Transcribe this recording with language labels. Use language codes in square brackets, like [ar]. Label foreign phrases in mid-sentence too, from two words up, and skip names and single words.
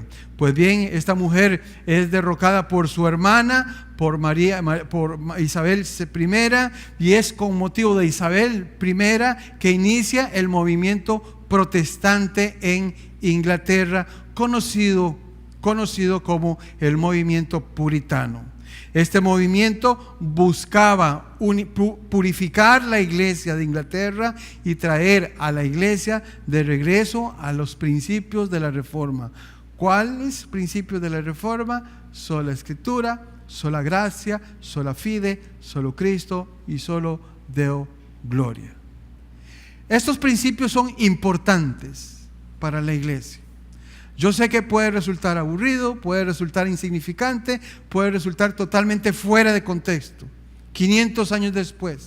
[es] Pues bien, esta mujer es derrocada por su hermana, por Isabel I, y es con motivo de Isabel I que inicia el movimiento protestante en Inglaterra, conocido como el movimiento puritano. Este movimiento buscaba purificar la iglesia de Inglaterra y traer a la iglesia de regreso a los principios de la Reforma. ¿Cuáles principios de la Reforma? Sola Escritura, sola gracia, [la] sola fide, [es] solo Cristo y solo [la] Deo gloria. [es] Estos principios son importantes para la iglesia. Yo sé que puede resultar aburrido, puede resultar insignificante, puede resultar totalmente fuera de contexto, 500 años después.